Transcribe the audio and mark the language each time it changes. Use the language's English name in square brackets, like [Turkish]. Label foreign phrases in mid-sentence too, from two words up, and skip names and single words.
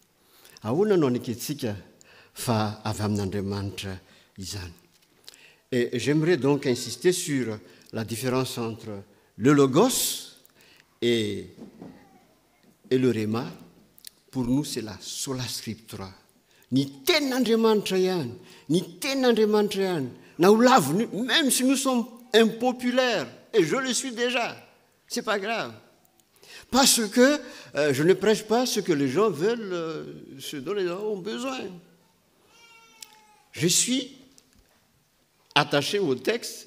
[French] Et j'aimerais donc insister sur la différence entre le Logos et le Réma. Pour nous, c'est la [Latin] sola scriptura. [Malagasy] Ni tenandremanitra ihany, ni tenandremanitra ihany. [French] Même si nous sommes impopulaires, et je le suis déjà, c'est pas grave. Parce que je ne prêche pas ce que les gens veulent, ce dont les gens ont besoin. Je suis attaché au texte.